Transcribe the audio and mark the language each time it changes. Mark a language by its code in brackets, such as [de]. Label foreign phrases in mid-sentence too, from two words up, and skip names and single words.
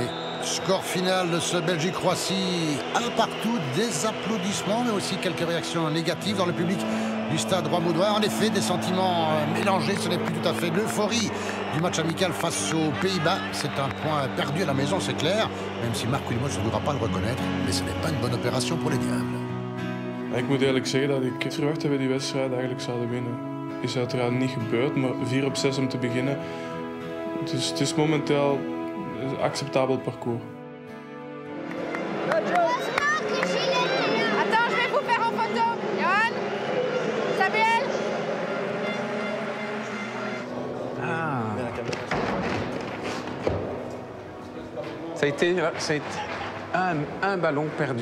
[fr] Score final de ce Belgique-Croatie. 1-1, des applaudissements, mais aussi quelques réactions négatives dans le public. du stade Roi-Baudouin. En effet, des sentiments mélangés, ce n'est plus tout à fait l'euphorie du match amical face aux Pays-Bas. C'est un point perdu à la maison, c'est clair, même si Marc Wilmots ne voudra pas le reconnaître, mais ce n'est pas une bonne opération pour les Diables. [nl] Ik moet eerlijk zeggen dat ik verwacht dat we die wedstrijd eigenlijk zouden winnen. Is uiteraard niet gebeurd, maar 4 op 6 om te beginnen. Het is momenteel een acceptabel parcours. [fr] Attends, je vais vous faire en photo. Johan, Samuel. Ça a été un ballon perdu.